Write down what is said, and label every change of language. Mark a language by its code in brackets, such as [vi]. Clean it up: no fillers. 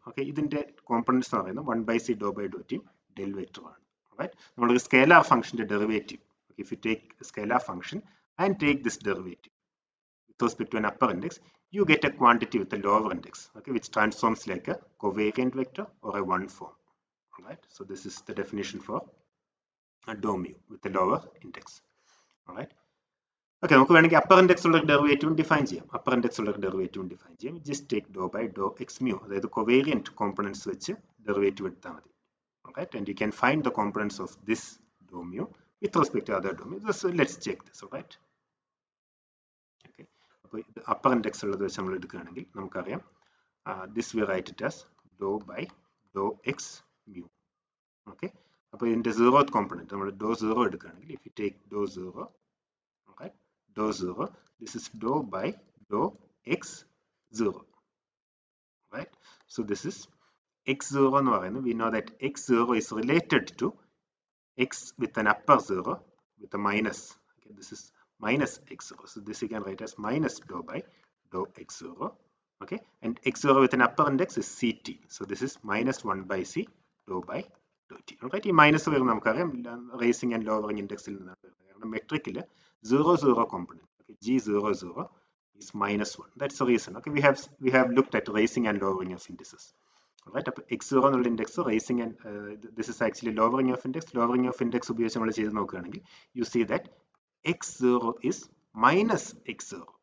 [ml] Okay, ഇതിന്റെ components എന്ന് പറയുന്നത് 1 by c Dr by Dr T del vector ആണ്. [en] right, [ml] നമ്മളൊരു സ്കേലാർ ഫംഗ്ഷന്റെ derivative, [en] if you take a scalar function and take this derivative with respect to an upper index, you get a quantity with a lower index, okay, which transforms like a covariant vector or a one form. Alright, so this is the definition for a dou mu with a lower index. [ml] Alright, okay, നമുക്ക് വേണമെങ്കിൽ upper index ഉള്ള ഡെറിവേറ്റീവും define ചെയ്യാം. upper index ഉള്ള ഡെറിവേറ്റീവും define ചെയ്യാം. [en] just take dou by dou x mu, [ml] അതായത് covariant components വെച്ച് ഡെറിവേറ്റീവ് എടുത്താൽ മതി. [en] Alright, and you can find the components of this dou mu with respect to other dou mu. So let's check this. Alright. Okay. The upper index this we write it as dou by dou x mu. Okay. In the zeroth component, dou 0 if you take dou 0, okay, dou 0, this is dou by dou x 0. Right. So this is x0 we know that x0 is related to x with an upper 0 with a minus. Okay, this is minus x0. So this you can write as minus dou by dou x0. Okay, and x0 with an upper index is ct. So this is minus 1 by c dou by dou t. [ml] Alright, ഈ minus വരുന്ന നമുക്കറിയാം racing and lowering ഇൻഡെക്സിൽ നിന്നാണ് വരുന്നത്. കാരണം മെട്രിക്കിൽ [en] 0 component, okay, g00 is minus 1. That's the reason. Okay, we have looked at raising and lowering of indices. Right, x0 എന്നുള്ള index raising and this is actually lowering of index. Lowering of index [ml] ഉപയോഗിച്ച് നമ്മൾ ചെയ്ത് നോക്കുകയാണെങ്കിൽ [en] you see that x0 is minus x0.